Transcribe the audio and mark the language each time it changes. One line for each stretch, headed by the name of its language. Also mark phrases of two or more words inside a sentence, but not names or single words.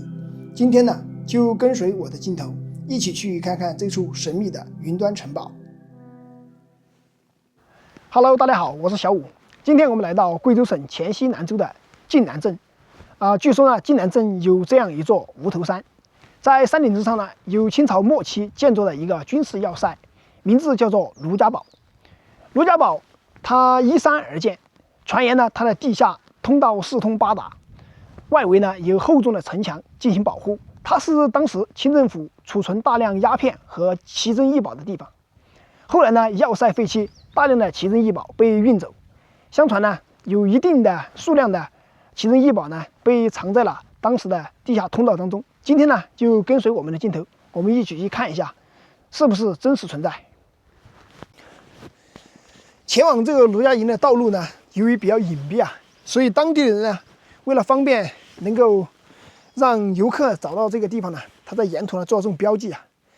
Chinese: 今天呢，就跟隨我的鏡頭，一起去看看這處神秘的雲端城堡。Hello， 大家好，我是小武。今天我們來到貴州省黔西南州的晉南鎮。據說呢，晉南鎮有這樣一座無頭山，在山頂之上呢，有清朝末期建造的一個軍事要塞，名字叫做盧家堡。盧家堡它依山而建，傳言呢，它的地下通道4通8達，外圍呢有厚重的城牆進行保護。它是当时清政府儲存大量鴉片和奇珍异宝的地方。后来呢，要塞废棄，大量的奇珍異寶被運走。相傳呢，有一定的數量的奇珍異寶呢被藏在了當時的地下通道當中。今天呢，就跟隨我們的鏡頭，我們一起去看一下，是不是真實存在。前往這個盧家營的道路呢，由於比較隱蔽啊，所以當地人呢，為了方便能夠讓遊客找到這個地方呢，他在沿途呢做这種標記啊。